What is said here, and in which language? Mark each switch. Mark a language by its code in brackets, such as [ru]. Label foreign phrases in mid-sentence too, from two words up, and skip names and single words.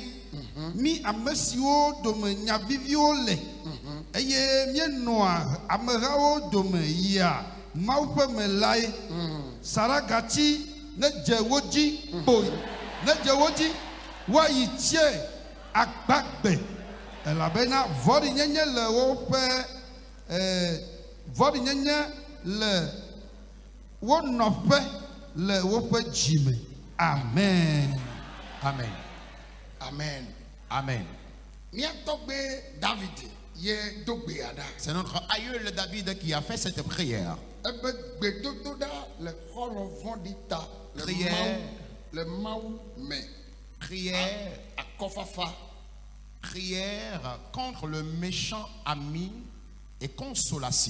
[ee] mi amesiwo dome nyavivio le eye mienoa amehawo dome ya maupe me lae saragati ne jewoji boy ne jewoji wa yitie agbagbe elabena vodi nyenye le wope vodi nyenye le wonope le wope jime. Amen. Amen. Amen. Amen. David. [fr] C'est notre aïeul David qui a fait cette prière. Prière contre le méchant ami et consolation.